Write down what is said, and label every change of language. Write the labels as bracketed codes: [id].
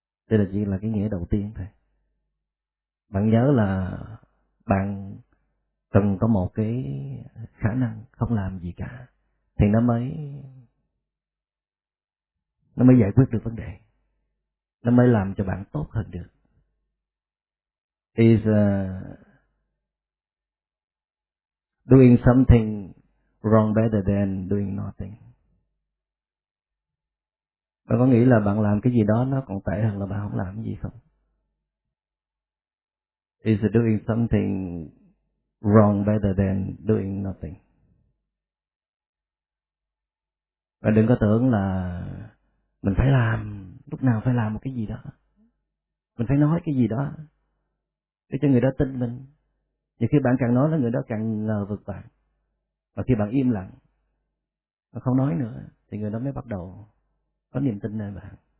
[vi] Đây là chỉ là cái nghĩa đầu tiên thôi. Bạn nhớ là bạn cần có một cái khả năng không làm gì cả thì nó mới giải quyết được vấn đề, nó mới làm cho bạn tốt hơn được. [en] Is doing something wrong better than doing nothing. [vi] Bạn có nghĩ là bạn làm cái gì đó nó còn tệ hơn là bạn không làm cái gì không? [en] Is doing something wrong better than doing nothing. [vi] Bạn đừng có tưởng là mình phải làm, lúc nào phải làm một cái gì đó. Mình phải nói cái gì đó để cho người đó tin mình. Và khi bạn càng nói là người đó càng ngờ vực bạn. Và khi bạn im lặng và không nói nữa thì người đó mới bắt đầu có niềm tin nơi bạn.